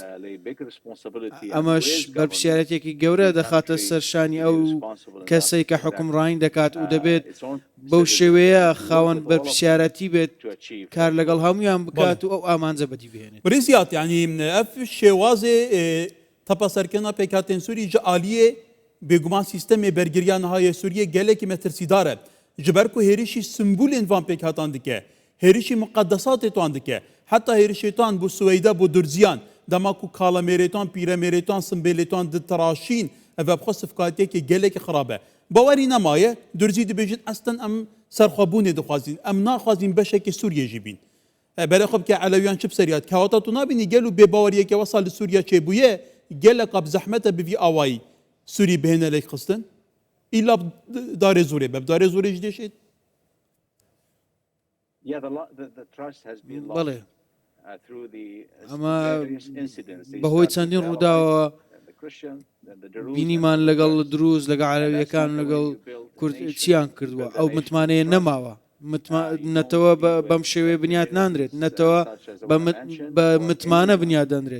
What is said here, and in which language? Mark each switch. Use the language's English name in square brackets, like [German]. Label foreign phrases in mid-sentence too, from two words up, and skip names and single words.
[Central Kurdish] ئەمەش بەرپرسیارەتێکی گەورە دەخاتە سەرشانی ئەو کەسەی کە حکومڕانی دەکات و دەبێت بەو شێوەیە خاوەن بەرپرسیارەتی بێت کار لەگەڵ هەمویان بکات و ئەو ئامانجە بەدی بهێنێت. [Kurdish] برزیات یعنی ئەف شێوازێ تەپەسەرکردنا پێکاتên Sûrî ji aliyê bêguman sîstemê bergiriya nihayê Sûriyê gelekî metirsidar e. Ji ber ku hêrişî simbolên van pêkhatan dike, hêrişî muqeddesatê wan dike, heta hêrişê wan bû Swêyde bû durziyan, dema ku kalemêrê wan, pîremêrê wan, simbêlê wan ditiraşîn, ev xwe sifkatiyekê gelekî xirab e. Bawerî nemaye, durzî dibêjin estin em serxwebûnê dixwazîn, em naxwazîn beşekê Sûriyê jî bîn. Berexwe bike Elewiyan çi seriyat, kewata tu nabînî gel û bêbaweriyeke wesa li Sûriya çêbûye, geleka bi zehmete bi vî awayî Sûrî bihêne lêk xistin. İlla darê zorê be, darê zorê jî deşêt. [Central Kurdish] بەڵێ ئەمە بەهۆی چەندین ڕووداوە بینیمان لەگەڵ دروست لەگەڵ عەرەبیەکان لەگەڵ کورد چیان کردووە. ئەو متمانەیە نەماوە، نەتەوە بەم شێوەیە بنیات ناندرێت، نەتەوە بە متمانە بنیاد دەندرێت.